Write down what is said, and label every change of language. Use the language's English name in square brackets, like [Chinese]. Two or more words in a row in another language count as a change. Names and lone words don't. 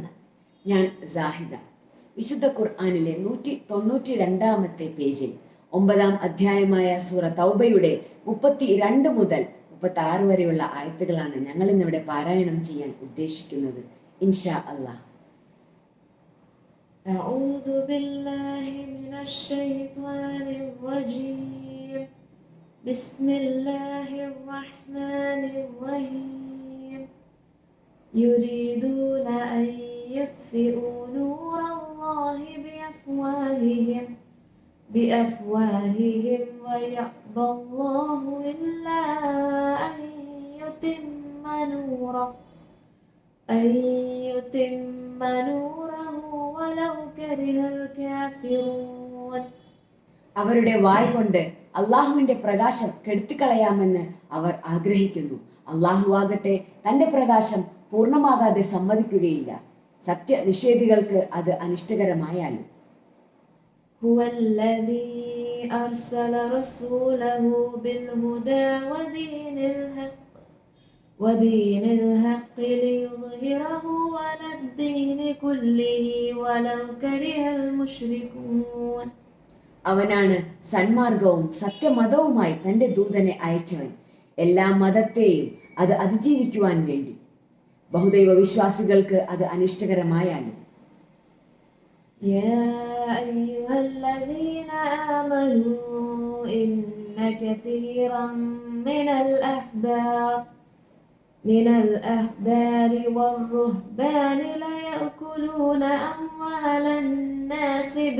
[Malayalam] ഞാൻ സാഹിദ. വിശുദ്ധ ഖുർആനിലെ 192-ാമത്തെ പേജിൽ 9-ാം അധ്യായമായ സൂറ തൗബയുടെ 32 മുതൽ 36 വരെയുള്ള ആയത്തുകളാണ് ഞങ്ങൾ ഇന്നിവിടെ പാരായണം ചെയ്യാൻ ഉദ്ദേശിക്കുന്നത്. [Arabic] إن شاء الله. أعوذ بالله من الشيطان الرجيم. بسم الله الرحمن الرحيم. يريدون أن يطفئوا نور الله بأفواههم ويأبى الله إلا أن يتم نوره ولو كره الكافرون. [Malayalam] അവരുടെ വായ് കൊണ്ട് അള്ളാഹുവിന്റെ പ്രകാശം കെടുത്തിക്കളയാമെന്ന് അവർ ആഗ്രഹിക്കുന്നു. അള്ളാഹു ആകട്ടെ തന്റെ പ്രകാശം പൂർണ്ണമാകാതെ സമ്മതിക്കുകയില്ല. സത്യനിഷേധികൾക്ക് അത് അനിഷ്ടകരമായാലും. [Arabic] هو الذي أرسل رسوله بالهدى ودين الحق ليظهره على الدين كله ولو كره المشركون. [Malayalam] അവനാണ് സന്മാർഗവും സത്യമതവുമായി തന്റെ ദൂതനെ അയച്ചവൻ, എല്ലാ മതത്തെയും അത് അതിജീവിക്കുവാൻ വേണ്ടി, ബഹുദൈവ വിശ്വാസികൾക്ക് അത് അനിഷ്ടകരമായാലും. [Arabic] يا أيها الذين آمنوا إن كثيرا من الأحبار والرهبان ليأكلون أموال الناس